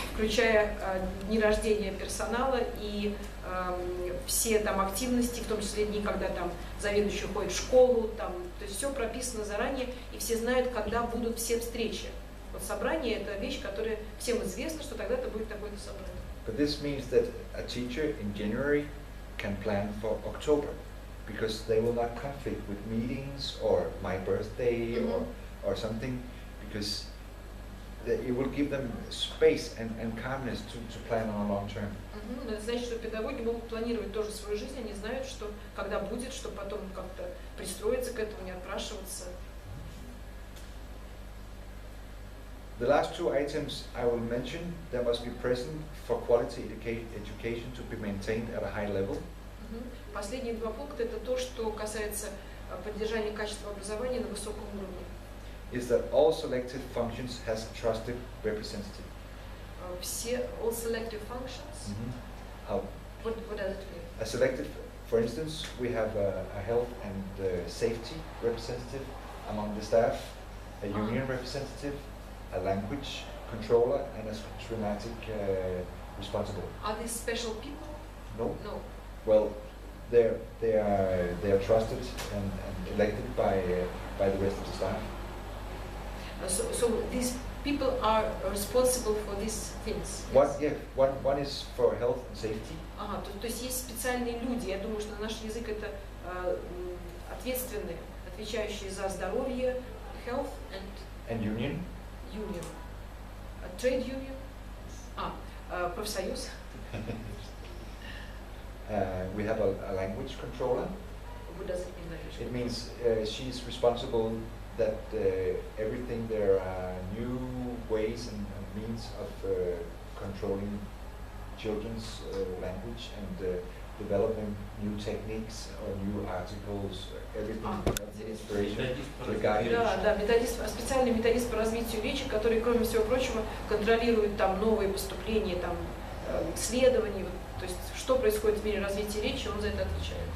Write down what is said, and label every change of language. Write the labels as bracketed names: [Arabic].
[Russian] включая дни рождения персонала и все там активности, в том числе дни, когда там заведующий ходит в школу, там, то есть все прописано заранее, и все знают, когда будут все встречи. Вот собрание – это вещь, которая всем известна, что тогда-то будет такое-то собрание. [English] But this means that a teacher in January can plan for October, because they will not conflict with meetings or my birthday or something, because it will give them space and calmness to plan on a long term. [Russian] Это значит, что педагоги могут планировать тоже свою жизнь, они знают, что когда будет, чтобы потом как-то пристроиться к этому, не отпрашиваться. [English] The last two items I will mention, there must be present for quality education to be maintained at a high level. [Russian] Последние два пункта – это то, что касается поддержания качества образования на высоком уровне. [English] Is that all selective functions has a trusted representative. [Russian] Все [English] all selective functions. What does it mean? A selective, for instance, we have a health and safety representative among the staff, a union representative, a language controller, and a schematic responsible. Are these special people? No. No. Well, they are trusted and elected by the rest of the staff. So these people are responsible for these things. Yes? One is for health and safety. [Russian] Ага, то есть есть специальные люди. Я думаю, что на наш язык это ответственные, отвечающие за здоровье, [English] health and union. Union. Trade union. [Russian] Профсоюз. [English] We have a language controller. What does it mean, language? It means she's responsible that everything there are new ways and means of controlling children's language and developing new techniques or new articles, everything inspiration to the guidance. [Russian] Да, методист, специальный методист по развитию речи, который, кроме всего прочего, контролирует там новые поступления, там исследования, то есть что происходит в мире развития речи, он за это отвечает.